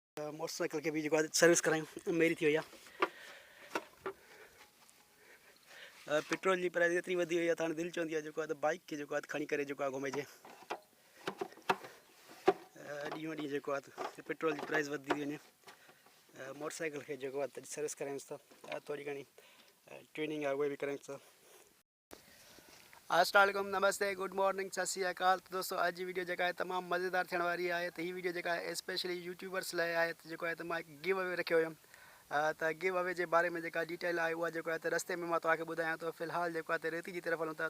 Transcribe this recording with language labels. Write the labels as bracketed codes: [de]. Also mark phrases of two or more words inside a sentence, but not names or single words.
[sd] मोटरसाइकिल के भी जो सर्विस करायूं मेरी थी हुई पेट्रोल की प्राइस एतरी वधी हुई है दिल चवंदी आहे बाइक के खणी करे घुमेजे ॾींहों ॾींहुं पेट्रोल की प्राइस वधदी थी वञे मोटरसाइकिल के सर्विस करायूंसि था थोड़ी घणी ट्रेनिंग आहे उहे भी करायूंसि था। [ar] السلام علیکم, नमस्ते, [en] good morning, [pa] ਸਤ ਸ੍ਰੀ ਅਕਾਲ। [sd] तो दोस्तों अज जी वीडियो जो है तमाम मज़ेदार थियण वारी है। [hi] तो ये वीडियो जो है [sd] स्पेशली यूट्यूबर्स लाइ है। तो जो है तो मैं [en] give away [sd] रखियो हुयमि तो [en] give away [hi] के बारे में जो डिटेल है वह जो है [sd] रस्ते में मैं तव्हांखे ॿुधायां तो फिलहाल जो है [hi] रेती की तरफ [sd] हलूँ था।